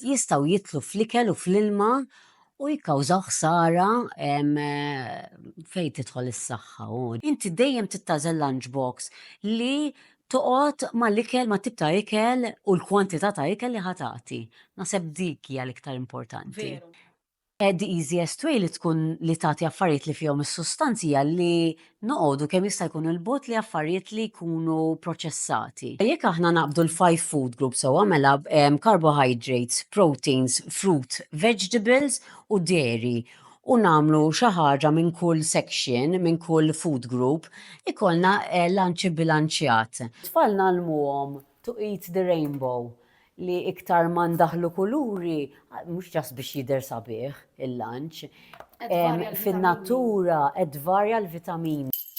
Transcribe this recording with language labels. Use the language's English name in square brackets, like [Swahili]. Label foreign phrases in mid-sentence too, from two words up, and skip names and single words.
[Maltese] jistgħu jitlu fl-ikel u fl-ilma u jikkawżaw ħsara fejn tidħol is-saħħa hu. Inti dejjem tittażel lunchbox li toqgħod mal-ikel ma' tip ta' ikel u l-kwantità ta' ikel li ħa tagħti. Naħseb dik hija l-iktar importanti. Veru. [English] The easiest way [Maltese] li tkun li tagħti affarijiet li fihom is-sustanzi hija li noqogħdu kemm jista' jkun il-bogħod li affarijiet li jkunu proċessati. Jekk aħna naqbdu l-5 [English] food groups [Maltese] sewwa mela carbohydrates, [English] proteins, fruit, vegetables [Maltese] u dairy u nagħmlu xi ħaġa minn kull section, minn kull [English] food group, [Maltese] ikollna lunch bilanċjat. Tfal nagħlmuhom [English] to eat the rainbow [Maltese] li iktar ma ndaħlu kuluri, mhux ġas biex jidher sabiħ il-lunch, Qed varja l-vitamini. fin-natura qed varja l-vitamin.